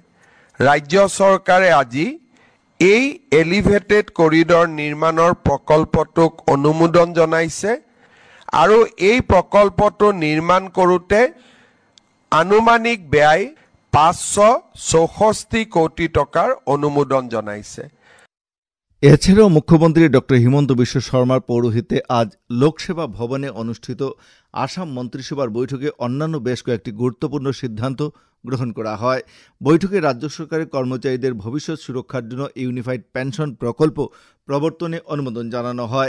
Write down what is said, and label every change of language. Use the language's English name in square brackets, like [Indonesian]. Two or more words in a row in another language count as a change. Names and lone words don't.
[Assamese] ৰাজ্য চৰকাৰে আজি এই এলিভেটেড কৰিডৰ নিৰ্মাণৰ প্ৰকল্পটোক অনুমোদন জনাইছে আৰু এই প্ৰকল্পটো নিৰ্মাণ কৰোঁতে আনুমানিক ব্যয় 564 কোটি টকাৰ অনুমোদন জনাইছে। [Bangla] এছাড়াও মুখ্যমন্ত্রী ডক্টর হিমন্ত বিশ্ব শর্মার পৌরোহিত্যে আজ লোকসেবা ভবনে অনুষ্ঠিত আসাম মন্ত্রিসভার বৈঠকে অন্যান্য বেশ কয়েকটি গুরুত্বপূর্ণ সিদ্ধান্ত গ্রহণ করা হয়। বৈঠকে রাজ্য সরকারের কর্মচারীদের ভবিষ্যৎ সুরক্ষার জন্য ইউনিফাইড পেনশন প্রকল্প প্রবর্তনে অনুমোদন জানানো হয়।